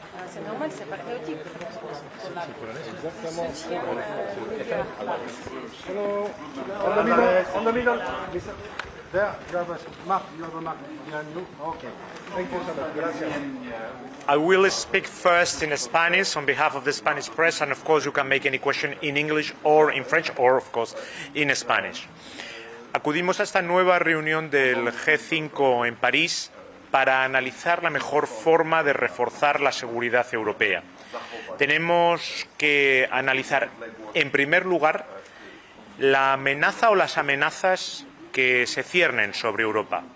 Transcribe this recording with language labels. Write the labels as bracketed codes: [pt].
[fr] C'est normal, c'est pas chaotique. [en] Hello, on the middle. There, you have a map. You have a map behind you. Okay. Thank you so much. Gracias. I will speak first in Spanish on behalf of the Spanish press, and of course you can make any question in English or in French or of course in Spanish. [es] Acudimos a esta nueva reunión del G5 en París para analizar la mejor forma de reforzar la seguridad europea. Tenemos que analizar, en primer lugar, la amenaza o las amenazas que se ciernen sobre Europa.